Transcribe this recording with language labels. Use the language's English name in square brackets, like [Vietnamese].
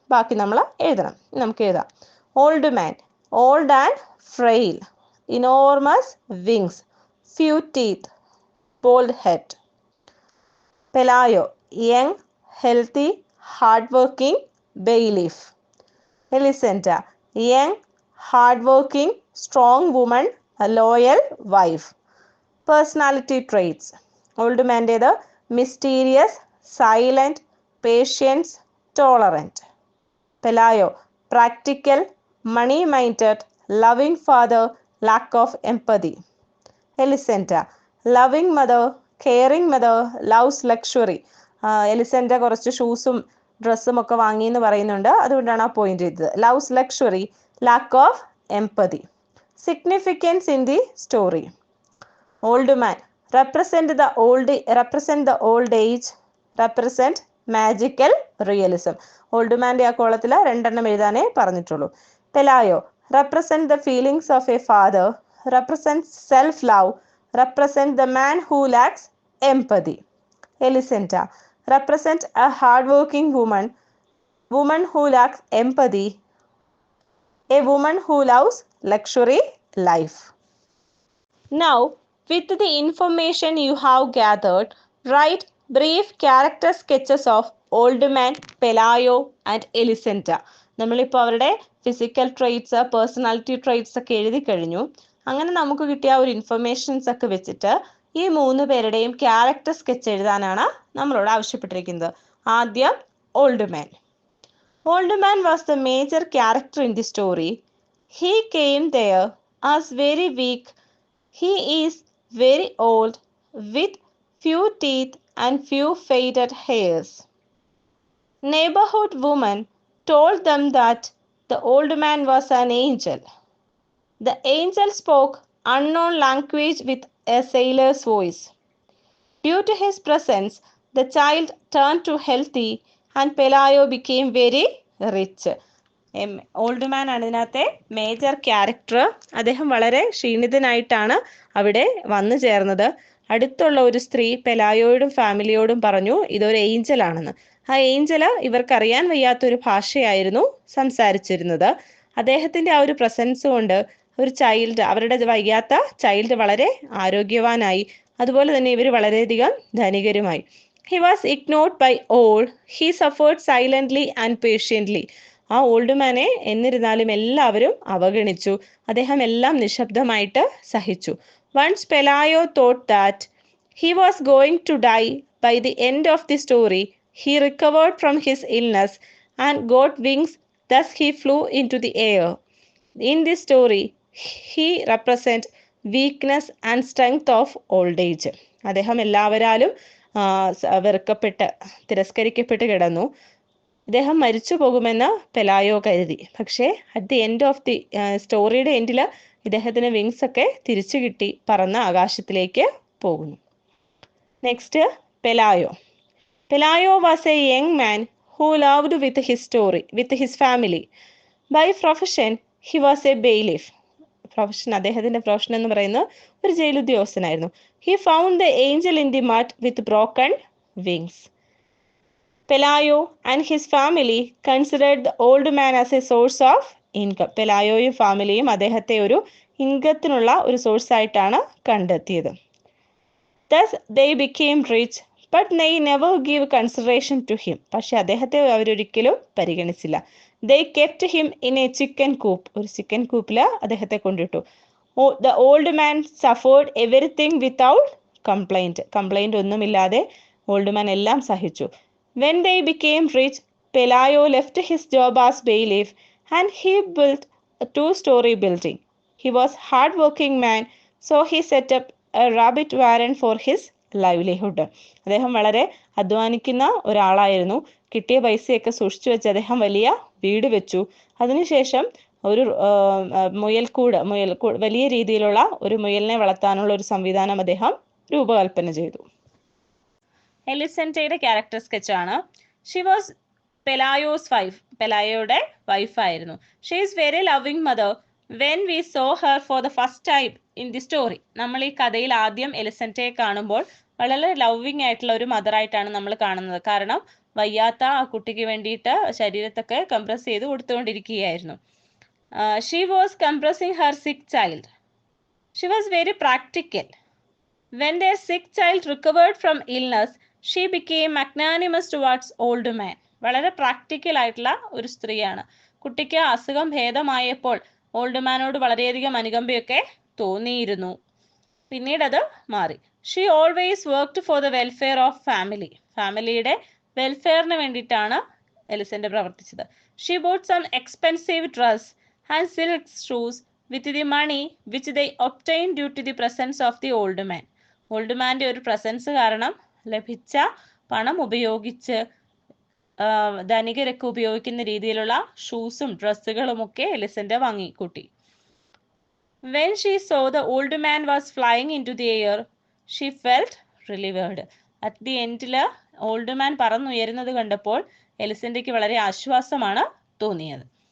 [Malayalam] ബാക്കി നമ്മൾ എഴുതണം. നമുക്ക് എഴുതാം. [English] Old man, old and frail, enormous wings, few teeth, bald head. Pelayo, young, healthy, hardworking, bailiff. Elisenta, young, hardworking, strong woman, a loyal wife. Personality traits. Old man'dേത് mysterious, silent, patient, tolerant. Pelayo, practical, money-minded, loving father, lack of empathy. Elisenta, loving mother, caring mother, loves luxury. [Malayalam] എലിസെൻ്റ കുറച്ച് ഷൂസും ഡ്രസ്സും ഒക്കെ വാങ്ങി എന്ന് പറയുന്നുണ്ട്. അതുകൊണ്ടാണ് ആ point ചെയ്തത്. [English] Loves luxury, lack of empathy. Significance in the story. Old man represent the old age, represent magical realism. [Malayalam] Old മാൻ്റെ ആ കോളത്തിൽ രണ്ടെണ്ണം എഴുതാനേ പറഞ്ഞിട്ടുള്ളൂ. [English] Pelayo represent the feelings of a father, represent self love, represent the man who lacks empathy. Elisenta represent a hardworking woman who lacks empathy, a woman who loves luxury life. Now, with the information you have gathered, write brief character sketches of Old Man, Pelayo and Elisenta. [Malayalam] നമ്മളിപ്പോൾ അവരുടെ physical traits, personality traits ഒക്കെ എഴുതി കഴിഞ്ഞു. അങ്ങനെ നമുക്ക് കിട്ടിയ ഒരു informations ഒക്കെ വെച്ചിട്ട് ഈ 3 പേരുടെയും ക്യാരക്ടർ സ്കെച്ച് എഴുതാനാണ് നമ്മളോട് ആവശ്യപ്പെട്ടിരിക്കുന്നത്. ആദ്യം old man. [English] Old Man was the major character in the story. He came there as very weak. He is very old, with few teeth and few faded hairs. Neighborhood woman told them that the old man was an angel. The angel spoke unknown language with a sailor's voice. Due to his presence, the child turned to healthy and Pelayo became very rich. [Malayalam] Old man ആണ് ഇതിനകത്തെ major character. അദ്ദേഹം വളരെ ക്ഷീണിതനായിട്ടാണ് അവിടെ വന്നു ചേർന്നത്. അടുത്തുള്ള ഒരു സ്ത്രീ പെലായോയോടും ഫാമിലിയോടും പറഞ്ഞു ഇതൊരു ഏഞ്ചൽ ആണെന്ന്. ആ ഏഞ്ചല് ഇവർക്കറിയാൻ വയ്യാത്തൊരു ഭാഷയായിരുന്നു സംസാരിച്ചിരുന്നത്. അദ്ദേഹത്തിന്റെ ആ ഒരു പ്രസൻസ് കൊണ്ട് ഒരു ചൈൽഡ്, അവരുടെ വയ്യാത്ത ചൈൽഡ് വളരെ ആരോഗ്യവാനായി. അതുപോലെ തന്നെ ഇവർ വളരെയധികം ധനികരുമായി. [English] He was ignored by all. He suffered silently and patiently. [Malayalam] ആ ഓൾഡ് മാനെ എന്നിരുന്നാലും എല്ലാവരും അവഗണിച്ചു. അദ്ദേഹം എല്ലാം നിശബ്ദമായിട്ട് സഹിച്ചു. [English] Once Pelayo thought that he was going to die by the end of the story, he recovered from his illness and got wings. Thus he flew into the air. In this story, he represents weakness and strength of old age. [Malayalam] അദ്ദേഹം എല്ലാവരാലും വെറുക്കപ്പെട്ട് തിരസ്കരിക്കപ്പെട്ട് കിടന്നു. അദ്ദേഹം മരിച്ചു പോകുമെന്ന് പെലായോ കരുതി. പക്ഷേ [English] at the end of the [Malayalam] സ്റ്റോറിയുടെ എൻഡിൽ ഇദ്ദേഹത്തിന് വിങ്സ് ഒക്കെ തിരിച്ചു കിട്ടി, പറന്ന് ആകാശത്തിലേക്ക് പോകുന്നു. [English] Next Pelayo. Pelayo was a young man who loved with his family. By profession he was a bailiff. [Malayalam] അദ്ദേഹത്തിന്റെ പ്രൊഫഷൻ എന്ന് പറയുന്നത് ഒരു jail ഉദ്യോഗസ്ഥനായിരുന്നു. [English] He found the angel in the mud with broken wings. Pelayo and his family considered the old man as a source of income. [Malayalam] പെലായോയും ഫാമിലിയും അദ്ദേഹത്തെ ഒരു ഇൻകത്തിനുള്ള ഒരു source ആയിട്ടാണ് കണ്ടെത്തിയത്. [English] Thus they became rich, but they never gave consideration to him. [Malayalam] പക്ഷെ അദ്ദേഹത്തെ അവരൊരിക്കലും പരിഗണിച്ചില്ല. [English] They kept him in a chicken coop. [Malayalam] ഒരു ചിക്കൻ കൂപ്പിൽ അദ്ദേഹത്തെ കൊണ്ടിട്ടു. [English] The old man suffered everything without complaint. [Malayalam] Complaint ഒന്നുമില്ലാതെ ഓൾഡ് മാൻ എല്ലാം സഹിച്ചു. [English] When they became rich, Pelayo left his job as bailiff and he built a 2-story building. He was hard-working man, so he set up a rabbit warren for his livelihood. [Malayalam] അദ്ദേഹം വളരെ അധ്വാനിക്കുന്ന ഒരാളായിരുന്നു. കിട്ടിയ പൈസയൊക്കെ സൂക്ഷിച്ചു വെച്ച് അദ്ദേഹം വലിയ വീട് വെച്ചു. അതിനുശേഷം ഒരു മുയൽക്കൂട് വലിയ രീതിയിലുള്ള ഒരു മുയലിനെ വളർത്താനുള്ള ഒരു സംവിധാനം അദ്ദേഹം രൂപകൽപ്പന ചെയ്തു. എലിസെന്റയുടെ ക്യാരക്ടർ സ്കെച്ച് ആണ്. [English] She was Pelayo's wife. [Malayalam] പെലായോയുടെ വൈഫായിരുന്നു. [English] She is very loving mother. When we saw her for the first time in the story. [Malayalam] നമ്മൾ ഈ കഥയിൽ ആദ്യം എലിസെന്റയെ കാണുമ്പോൾ വളരെ ലവിങ് ആയിട്ടുള്ള ഒരു മദറായിട്ടാണ് നമ്മൾ കാണുന്നത്. കാരണം വയ്യാത്ത ആ കുട്ടിക്ക് വേണ്ടിയിട്ട് ശരീരത്തൊക്കെ കംപ്രസ് ചെയ്ത് കൊടുത്തുകൊണ്ടിരിക്കുകയായിരുന്നു. [English] She was compressing her sick child. She was very practical. When their sick child recovered from illness, she became magnanimous towards old man. [Malayalam] വളരെ പ്രാക്ടിക്കൽ ആയിട്ടുള്ള ഒരു സ്ത്രീയാണ്. കുട്ടിക്ക് അസുഖം ഭേദമായപ്പോൾ ഓൾഡ് മാനോട് വളരെയധികം അനുകമ്പയൊക്കെ തോന്നിയിരുന്നു. പിന്നീട് അത് മാറി. [English] She always worked for the welfare of family. [Malayalam] ഫാമിലിയുടെ വെൽഫെയറിന് വേണ്ടിയിട്ടാണ് എലിസെന്റ് പ്രവർത്തിച്ചത്. [English] She bought some expensive dress and silk shoes with the money which they obtained due to the presence of the old man. [Malayalam] Old മാൻ്റെ ഒരു presence കാരണം ലഭിച്ച പണം ഉപയോഗിച്ച് ധനികരൊക്കെ ഉപയോഗിക്കുന്ന രീതിയിലുള്ള ഷൂസും ഡ്രസ്സുകളും ഒക്കെ എലിസെന്റ് വാങ്ങിക്കൂട്ടി. [English] When she saw the old man was flying into the air, she felt relieved. At the end [Malayalam] old man പറന്നുയരുന്നത് കണ്ടപ്പോൾ എലിസെന്റയ്ക്ക് വളരെ ആശ്വാസമാണ് തോന്നിയത്.